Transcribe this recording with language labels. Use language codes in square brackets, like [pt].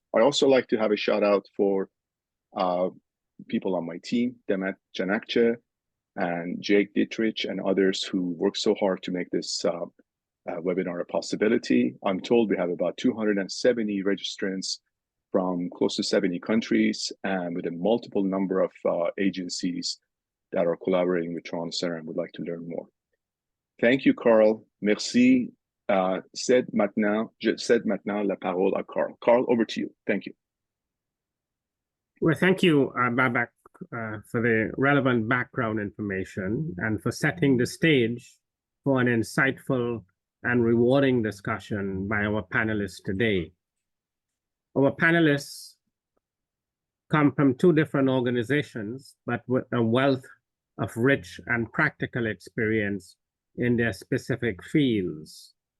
[en] I also like to have a shout out for people on my team, Demet Janakce and Jake Dietrich and others who work so hard to make this webinar a possibility. I'm told we have about 270 registrants from close to 70 countries and with a multiple number of agencies that are collaborating with Toronto Centre and would like to learn more. Thank you, Carl. [fr] Merci. Cède maintenant la parole à Carl. [en] Carl, over to you. Thank you. Well, thank you, Babak, for the relevant background information and for setting the stage for an insightful and rewarding discussion by our panelists today. Our panelists come from two different organizations, but with a wealth of rich and practical experience in their specific fields.